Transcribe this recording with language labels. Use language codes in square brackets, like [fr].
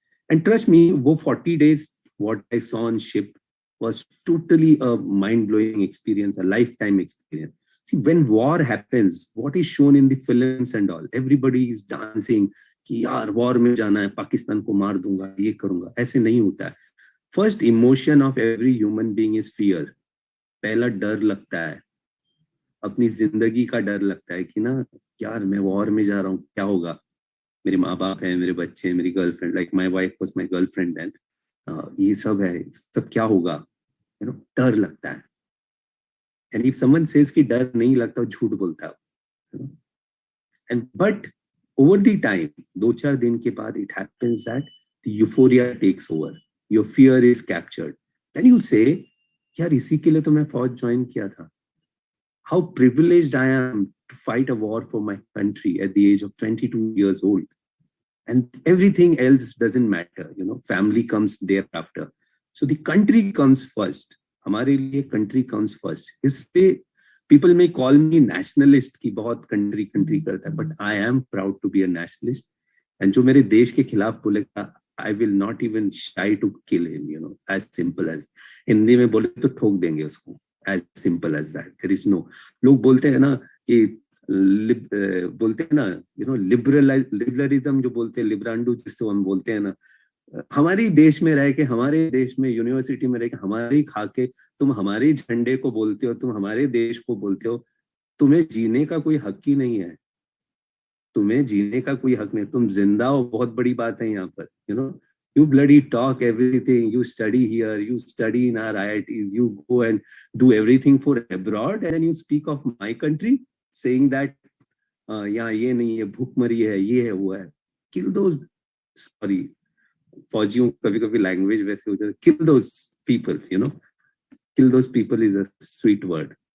[en] And trust me, wo 40 days, what I saw on ship was totally a mind-blowing experience, a lifetime experience. See, when war happens, what is shown in the films and all, everybody is dancing [hi] कि यार war में जाना है, पाकिस्तान को मार दूंगा, ये करूंगा. ऐसे नहीं होता है. [en] First emotion of every human being is fear. [hi] पहला डर लगता है, अपनी जिंदगी का डर लगता है कि ना यार मैं वॉर में जा रहा हूँ, क्या होगा, मेरे माँ बाप हैं, मेरे बच्चे, मेरी girlfriend, [en] like my wife was my girlfriend then, [hi] ये सब है, सब क्या होगा, डर लगता है. [en] and if someone says [hi] कि डर नहीं लगता, झूठ बोलता है. [en] and but over the time, [hi] 2-4 दिन के बाद [en] It happens that the euphoria takes over, your fear is captured. Then you say [hi] यार इसी के लिए तो मैं फौज ज्वाइन किया था. [en] How privileged I am to fight a war for my country at the age of 22 years old. And everything else doesn't matter, family comes thereafter. So the country comes first. [hi] हमारे लिए [en] country comes first. इसलिए people may call me nationalist [hi] कि बहुत country करता है, [en] but I am proud to be a nationalist. And [hi] जो मेरे देश के खिलाफ बोलेगा, [en] I will not even shy to kill him, as simple as. [hi] Hindi में बोले तो ठोक देंगे उसको. [en] As simple as that. There is no. [hi] लोग बोलते हैं ना कि बोलते हैं ना, लिबरलिज्म जो बोलते हैं, लिब्रांडू जिसको हम बोलते हैं ना, हमारे देश में रह के, हमारे देश में यूनिवर्सिटी में रह के, हमारे ही खा के तुम हमारे झंडे को बोलते हो, तुम हमारे देश को बोलते हो. तुम्हें जीने का कोई हक ही नहीं है. तुम्हें जीने का कोई हक नहीं. तुम जिंदा हो, बहुत बड़ी बात है यहाँ पर. [en] You bloody talk everything, you study here, you study in our IITs, you go and do everything for abroad, and then you speak of my country saying that [hi] यहाँ ये नहीं है, भूखमरी है, ये है, वो है. [en] Kill those, sorry, [hi] फौजियों कभी कभी लैंग्वेज वैसे हो जाती है. [en] Kill those people, kill those people is a sweet word.